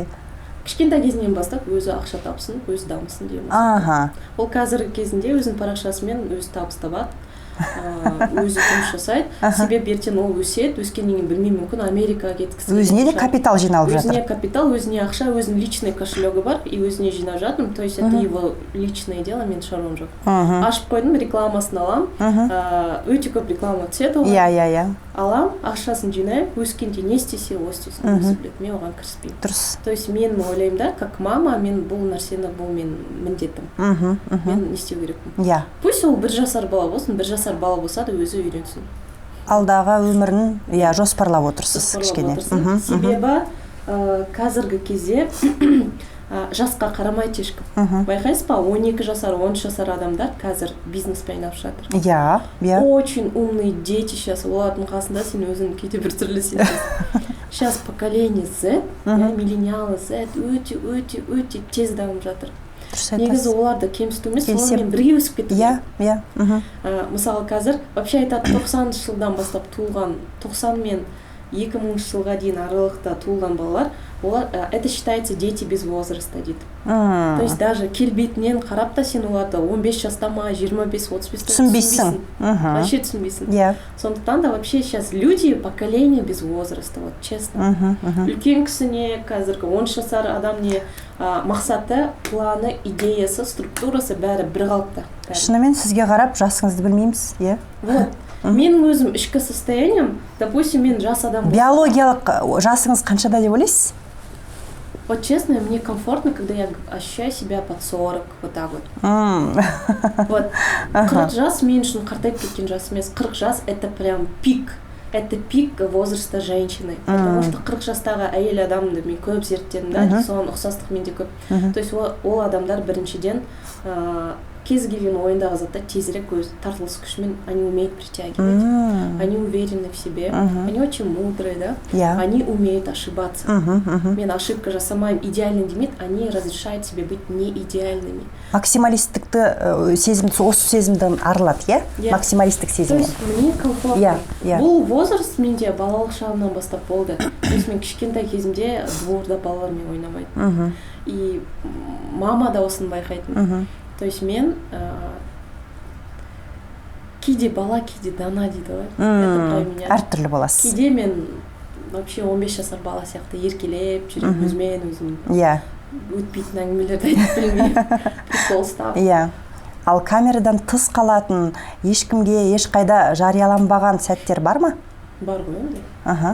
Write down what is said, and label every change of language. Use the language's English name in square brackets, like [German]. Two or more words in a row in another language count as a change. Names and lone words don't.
[Kazakh] кішкентай кезінен бастап өзі ақша тапсын, өзі дамысын дейміз. Аха. Ол қазіргі кезінде өзінің парақшасымен өзі табыс табады. Өзі жұмыс жасайды. Себебі ертең ол өседі, өскеннен кейін білмеймін, мүмкін Америкаға кеткісі. Өзіне де капитал жиналып жатыр. Өзіне капитал, өзіне ақша, өзінің [Russian] личный кошелегі [Kazakh] бар, и өзіне жинап жатырмын. [Russian] То есть это его личное дело, [Kazakh] мен шаруам жоқ. Ашып қойдым, рекламасын алам. Өте көп реклама түседі оған. Иә. Алам, ақшасын жинаймын, өскенде не істесе, о істесін, өзі біледі. Мен оған кіріспеймін. Дұрыс. [Russian] То есть [Kazakh] мен ойлаймын да, [Russian] как мама, [Kazakh] мен бұл нәрсені, бұл мен міндетім. Мен не істеу керекпін. Иә. Пусть ол 1 жасар бала болсын, 1 жасар бала болса да өзі үйренсін. Алдағы өмірін жоспарлап отырсыз кішкене. Себебі қазіргі кезде жасқа қарамайды ешкім. Байқайсыз ба, 12 жасар, 13 жасар адамдар қазір бизнеспен айналысып жатыр. Иә. [Russian] Очень умные дети сейчас, [Kazakh] олардың қасында сен өзің кейде бір түрлі сенесің. [Russian] Сейчас поколение Z, миллениалы Z [Kazakh] өте тез дамып жатыр. Негізі оларды кемсіту емес, солармен бірге өсіп кетті. Иә. Мысалы қазір, вообще айтады 90-шы жылдан бастап туылған, 90 мен 2000 жылға дейін аралықта туылған балалар, олар, [Russian] это считается дети без возраста дейді. То есть даже [Kazakh] келбетінен қарап та сен оларды 15 жаста ма, 25-35 түсінбейсің. Вообще түсінбейсің. Сондықтан да [Russian] вообще сейчас люди, поколение без возраста, вот честно. [Kazakh] Үлкен кісіне, қазіргі 13 жасар адам не мақсаты, планы, идеясы, структурасы бәрі бір қалыпта. Шынымен сізге қарап жасыңызды білмейміз, иә? [Russian] Вот. [Kazakh] Менің өзім ішкі [Russian] состоянием, допустим, [Kazakh] мен жас адам. Биологиялық жасыңыз қаншада деп ойлайсыз? [Russian] Вот честно, мне комфортно, когда я ощущаю себя под 40, вот так вот. [Kazakh] Вот 40 жас мен үшін қартайып кеткен жас емес. [Russian] 40 жас это прям пик. Это пик возраста женщины. Потому что [Kazakh] 40 жастағы әйел адамды мен көп зерттедім, да, соған ұқсастық менде көп. [Russian] То есть [Kazakh] ол адамдар біріншіден кез келген ойындағы затта тезірек өз тартылыс күшімен [Russian] они умеют притягивать, они уверены в себе, они очень мудрые, да, они умеют ошибаться. [Kazakh] Мен ошибка жасамаймын, идеальный демейді, [Russian] они разрешают себе быть не идеальными. [Kazakh] Максималистікті сезім, осы сезімді арылады, иә? Максималистік сезім. [Russian] То есть мне комфортно. [Kazakh] Бұл возраст менде балалық шағымнан бастап болды. [Russian] То есть [Kazakh] мен кішкентай кезімде дворда балалармен ойнамайтын. И мама да осыны байқайтын. [Russian] То есть [Kazakh] мен кейде бала, кейде дана дейді ғой. [Russian] Это про меня. [Kazakh] Әртүрлі боласыз. Кейде мен вообще 15 жасар бала сияқты еркелеп жүрем, өзімен өзім. Иә. Өтпейтін әңгімелерді айтып білмеймін. Прикол ұстап. Иә. Ал камерадан тыс қалатын, ешкімге ешқайда жарияланбаған сәттер бар ма? Бар ғой ондай.